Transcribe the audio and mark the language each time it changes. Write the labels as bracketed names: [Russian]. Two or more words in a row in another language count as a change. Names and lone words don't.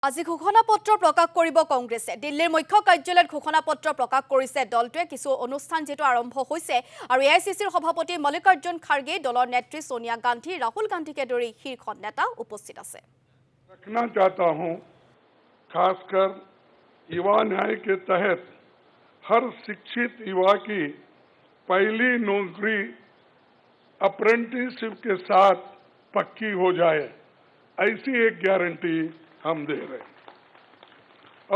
[Assamese] আজি ঘোষণাপত্ৰ প্ৰকাশ কৰিব কংগ্ৰেছে। দিল্লীৰ মুখ্য কাৰ্যালয়ত ঘোষণাপত্ৰ প্ৰকাশ কৰিছে দলটোৱে। কিছু অনুষ্ঠান যেটো আৰম্ভ হৈছে আৰু এআইচিচিৰ সভাপতি মল্লিকাৰ্জুন খাৰ্গে, দলৰ নেত্ৰী সোনিয়া গান্ধী, ৰাহুল গান্ধীকে ধৰি শীৰ্ষ নেতা উপস্থিত আছে। [Hindi] रखना चाहता हूं, खासकर युवा न्याय के तहत हर शिक्षित युवा की पहली नौकरी अप्रेंटिसशिप के साथ पक्की हो जाए, ऐसी एक गारंटी हम दे रहे हैं।